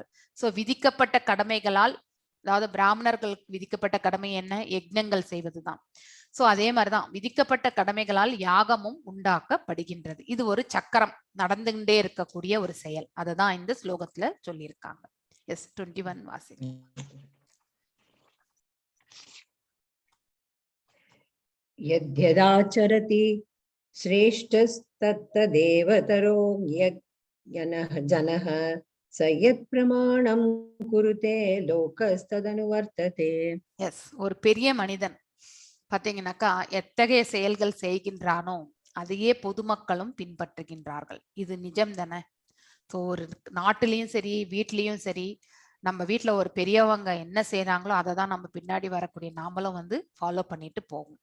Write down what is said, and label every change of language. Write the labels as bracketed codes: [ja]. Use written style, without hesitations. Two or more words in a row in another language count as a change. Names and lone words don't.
[ta] சோ விதிக்கப்பட்ட கடமைகளால், அதாவது பிராமணர்களுக்கு விதிக்கப்பட்ட கடமை என்ன? யக்ஞங்கள் செய்வதுதான். சோ அதே மாதிரிதான் விதிக்கப்பட்ட கடமைகளால் யாகமும் உண்டாக்கப்படுகின்றது. இது ஒரு சக்கரம், நடந்துகிட்டே இருக்கக்கூடிய ஒரு செயல். அதுதான் இந்த ஸ்லோகத்துல சொல்லியிருக்காங்க. எஸ் 21 வாசி. [sa] यद्यदाचरति श्रेष्ठस्तत्तदेवतरो जनः स यत् प्रमाणं कुरुते लोकस्तदनुवर्तते. [ta] எஸ், ஒரு பெரிய மனிதன் பாத்தீங்கன்னாக்கா எத்தகைய செயல்கள் செய்கின்றானோ அதையே பொதுமக்களும் பின்பற்றுகின்றார்கள். இது நிஜம் தானே? ஸோ ஒரு நாட்டிலையும் சரி வீட்லயும் சரி, நம்ம வீட்டுல ஒரு பெரியவங்க என்ன செய்யறாங்களோ அதை தான் நம்ம பின்னாடி வரக்கூடிய நாமளும் வந்து ஃபாலோ பண்ணிட்டு போகும்.